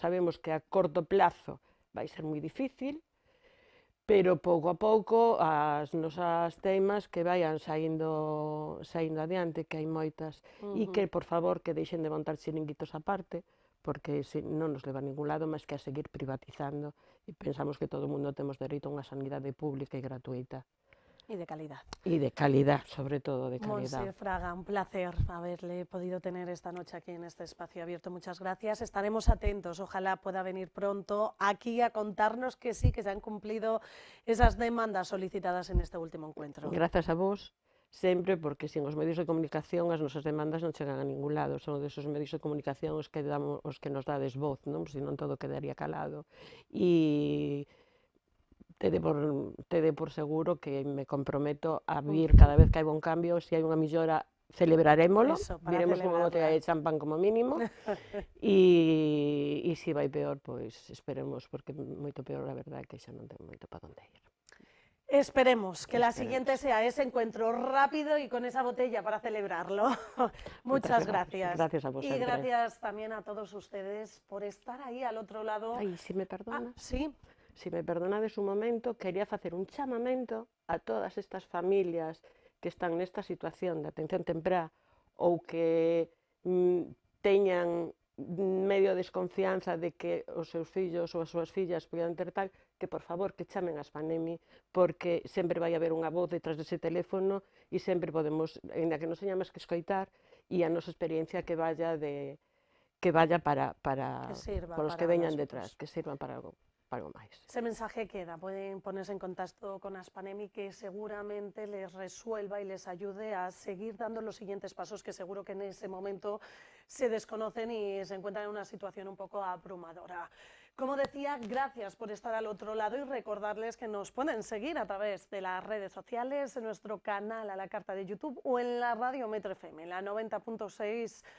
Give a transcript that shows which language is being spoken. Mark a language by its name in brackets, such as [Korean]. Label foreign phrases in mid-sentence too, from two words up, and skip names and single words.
[Galician] Sabemos que [Spanish] a corto plazo [Galician] vai ser moi difícil, pero pouco a pouco as nosas teimas que vayan saindo adiante, que hai moitas, e que, por favor, que deixen de montar chiringuitos aparte, porque non nos leva a ningún lado máis que a seguir privatizando, e pensamos que todo o mundo temos dereito a unha sanidade pública e gratuita. [Spanish] Y de calidad. Y de calidad, sobre todo de calidad. Montse Fraga, un placer haberle podido tener esta noche aquí en este espacio abierto. Muchas gracias. Estaremos atentos. Ojalá pueda venir pronto aquí a contarnos que sí, que se han cumplido esas demandas solicitadas en este último encuentro. Gracias a vos, [Galician] sempre, porque sin os medios de comunicación as nosas demandas non chegan a ningún lado. Son desos medios de comunicación os que nos dades voz, non? Senón todo quedaría calado. E tede por seguro que me comprometo a vir cada vez que hai un cambio, se hai unha millora celebrarémolo, viremos unha botella de champán como mínimo, e se vai peor, pois esperemos, porque moito peor a verdade que xa non ten moito para onde ir. [Spanish] Esperemos que la siguiente sea ese encuentro rápido y con esa botella para celebrarlo. Muchas gracias. Gracias a vos. Y gracias también a todos ustedes por estar ahí al otro lado. [Galician] Ai, se me perdonas. Sí. Se me perdonades un momento, quería facer un chamamento a todas estas familias que están nesta situación de atención temprá ou que teñan medio desconfianza de que os seus fillos ou as súas fillas poidan ter tal, que por favor que chamen a Spanemi, porque sempre vai haber unha voz detrás dese teléfono e sempre podemos, ainda que non seña máis que escoitar, e a nosa experiencia que vaya para os que veñan detrás, que sirvan para algo máis. [Spanish] Ese mensaje queda, pueden ponerse en contacto con Spanemi, que seguramente les resuelva y les ayude a seguir dando los siguientes pasos, que seguro que en ese momento se desconocen y se encuentran en una situación un poco abrumadora. Como decía, gracias por estar al otro lado y recordarles que nos pueden seguir a través de las redes sociales, en nuestro canal a la carta de YouTube o en la radio Metro FM, la 90.6.